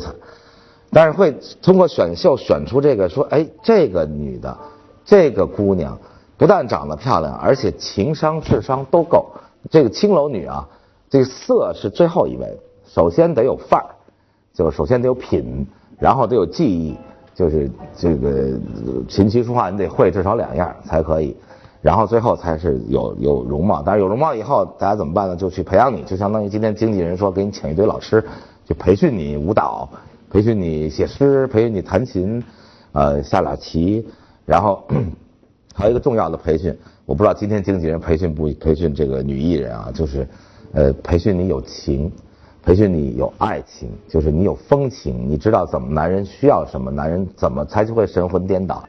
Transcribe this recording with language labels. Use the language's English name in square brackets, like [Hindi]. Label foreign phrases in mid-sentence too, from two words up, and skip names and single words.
[Chinese] 但是会通过选秀选出这个，说哎，这个女的，这个姑娘不但长得漂亮，而且情商智商都够。这个青楼女啊，这个色是最后一位，首先得有范儿。就首先得有品，然後得有技艺，就是这个琴棋书畫你得會至少2樣才可以，然後最後才是有容貌。但是有容貌以後，大家怎麼辦呢？就去培養你，就相當於今天經紀人說給你請一堆老師，就培訓你舞蹈，培訓你寫詩，培訓你彈琴，下點棋，然後還有一個重要的培訓，我不知道今天經紀人培訓不培訓這個女藝人啊，就是培訓你有情，培訓你有愛情，就是你有風情，你知道怎麼男人需要什麼，男人怎麼才會神魂顛倒。